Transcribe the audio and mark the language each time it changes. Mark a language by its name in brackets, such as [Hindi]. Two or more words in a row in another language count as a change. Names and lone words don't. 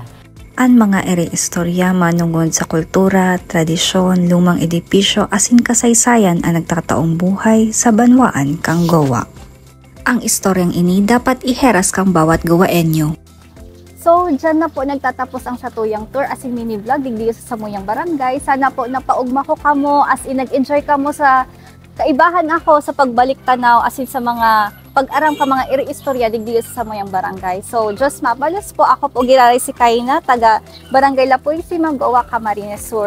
[Bikol] Ang mga ere-istorya manungod sa kultura, tradisyon, lumang edipisyo asin kasaysayan ang nagtataong buhay sa banwaan kang Gowa. Ang istoryang ini dapat iheras kang bawat gawaenyo. So, dyan na po nagtatapos ang Satuyang Tour as in [English] mini vlog [Bikol] digdi sa Samuyang Barangay. Sana po napaugma ko kamo as in nag-enjoy kamo sa kaibahan ako sa pagbalik tanaw as in sa mga pag-aram ka mga iri-istorya digdi sa Samuyang Barangay. So, Diyos mabalos po ako po giraray si Kayna, taga Barangay La Purísima, Goa, Camarines Sur.